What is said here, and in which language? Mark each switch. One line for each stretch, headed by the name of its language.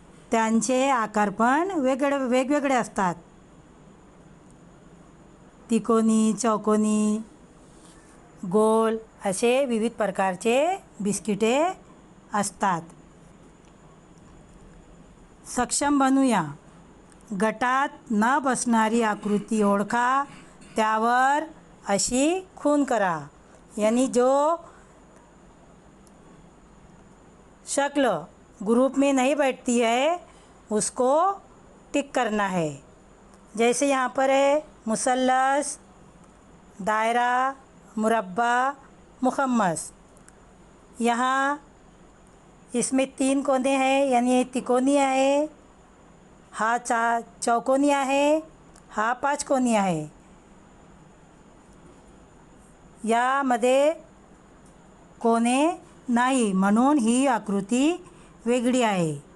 Marathi: त्यांचे आकार पण वेगवेगळे असतात, तिकोनी, चौकोनी, गोल असे विविध प्रकारचे बिस्किटे असतात। सक्षम बनूया। गटात न बसणारी आकृती ओळखा, त्यावर अशी खून करा।
Hindi: यानी जो शक्ल ग्रुप में नहीं बैठती है उसको टिक करना है। जैसे यहाँ पर है मुसल्लस, दायरा, मुरब्बा, मुखम्मस। यहाँ इसमें 3 कोने हैं, यानी
Marathi: तिकोनी आहे, हा चौकोनी आहे, हा 5 कोनी आहे। यामध्ये कोने नाही म्हणून ही आकृती वेगळी आहे।